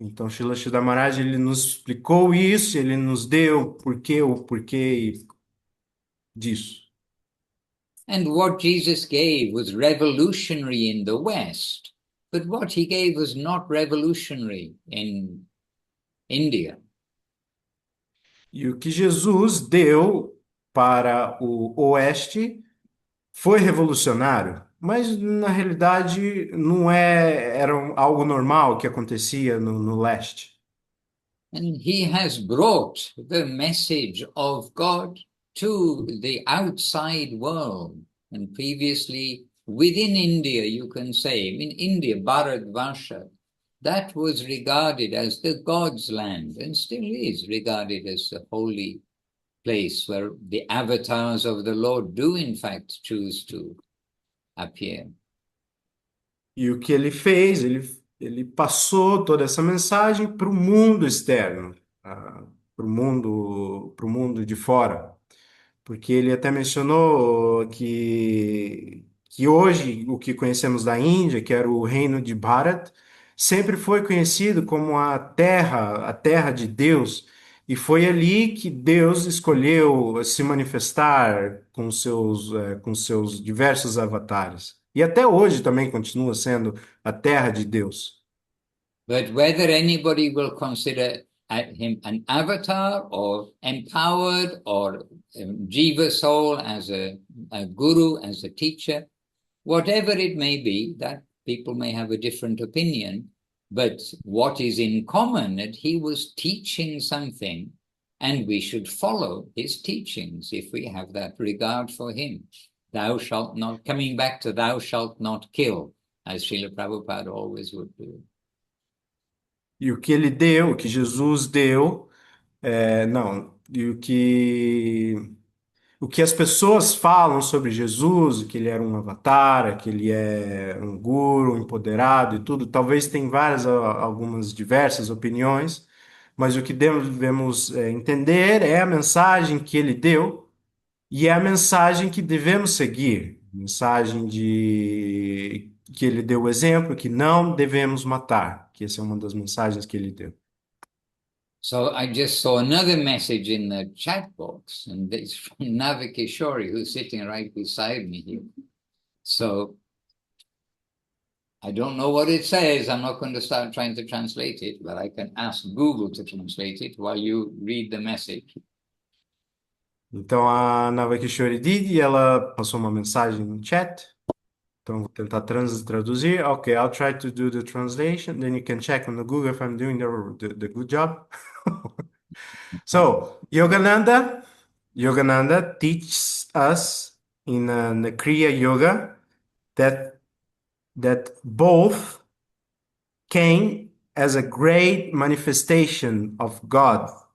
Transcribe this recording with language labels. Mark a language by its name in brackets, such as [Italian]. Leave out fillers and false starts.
[Portuguese] Então, Srila Sridhar Maharaj, ele nos explicou isso, ele nos deu o porquê disso. [English] And what Jesus gave was revolutionary in the West, but what he gave was not revolutionary in India. [Portuguese] E o que Jesus deu para o Oeste foi revolucionário, mas na realidade não era algo normal que acontecia no Leste. [English] And he has brought the message of God to the outside world. And previously, within India, you can say, in India, Bharatvarsha, that was regarded as the God's land and still is regarded as the holy place where the avatars of the Lord do in fact choose to appear. [Portuguese] E o que ele fez, ele passou toda essa mensagem para o mundo externo, para o mundo de fora. Porque ele até mencionou que hoje o que conhecemos da Índia, que era o reino de Bharat, sempre foi conhecido como a terra de Deus, e foi ali que Deus escolheu se manifestar com seus diversos avatares. E até hoje também continua sendo a terra de Deus. [English] But whether anybody will consider him an avatar or empowered or Jiva soul as a guru, as a teacher, whatever it may be, that people may have a different opinion. But what is in common that he was teaching something and we should follow his teachings if we have that regard for him. Thou shalt not, coming back to thou shalt not kill, as Srila Prabhupada always would do. [Portuguese] E o que ele deu, o que Jesus deu, não, e o que as pessoas falam sobre Jesus, que ele era um avatar, que ele é um guru, um empoderado e tudo, talvez tem algumas diversas opiniões, mas o que devemos entender é a mensagem que ele deu e é a mensagem que devemos seguir, mensagem de que ele deu o exemplo, que não devemos matar, que essa é uma das mensagens que ele deu. [English] So I just saw another message in the chat box, and it's from Navikishori, who's sitting right beside me here. So I don't know what it says. I'm not going to start trying to translate it, but I can ask Google to translate it while you read the message. [Portuguese] Então a Navakishori Didi, ela passou uma mensagem no chat. Então vou tentar traduzir. [English] Okay, I'll try to do the translation. Then you can check on the Google if I'm doing the good job. So Yogananda teaches us in the Kriya Yoga that both came as a great manifestation of God.